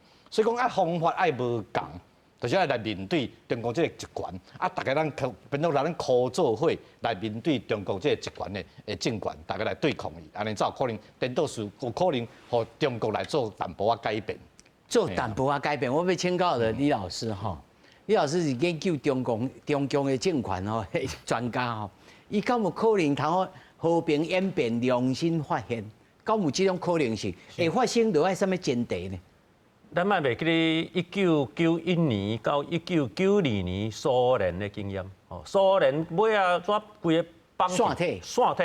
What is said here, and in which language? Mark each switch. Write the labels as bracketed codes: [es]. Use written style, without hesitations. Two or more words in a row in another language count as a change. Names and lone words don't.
[nan] 所以讲方法无共。就是要来面对中国这个集权，大家变做咱合作伙来面对中国这个集权的政权，大家来对抗伊，安尼才有可能颠倒是有可能和中国来做淡薄仔改变。做淡薄仔改变，我要请教的李老师哈，李老师是研究中共的政权吼专家吼，伊敢有可能通和平演变、良心发现，敢有这种可能性？会发生到爱什么前提呢？咱莫袂记咧1991年到1992年苏联的经验，苏联尾啊怎规个放散体去。